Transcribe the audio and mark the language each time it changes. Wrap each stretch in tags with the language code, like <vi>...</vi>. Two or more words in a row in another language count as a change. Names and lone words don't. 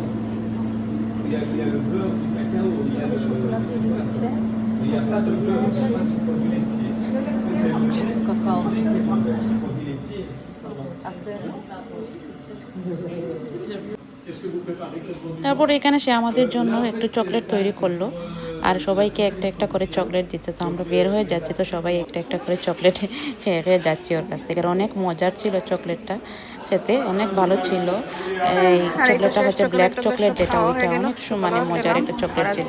<fr>Il y a le beurre du cacao, il y a le chocolat. Mais il n'y a pas de beurre, il n'y a pas de produit laitier. C'est le lait, produit laitier. Qu'est-ce que vous préparez?</fr> <bn>তারপরে এখানে সে আমাদের জন্য একটু চকলেট তৈরি করলো আর সবাইকে একটা একটা করে চকলেট দিতে। তো আমরা বের হয়ে যাচ্ছি, তো সবাই একটা একটা করে চকলেট ছেড়ে যাচ্ছি ওর কাছ থেকে। আর অনেক মজার ছিল চকলেটটা, খেতে অনেক ভালো ছিল। এই চকলেটটা হচ্ছে</bn> <en>black chocolate,</en> <bn>যেটা ওইটা অনেক মানে মজার একটা চকলেট ছিল।</bn>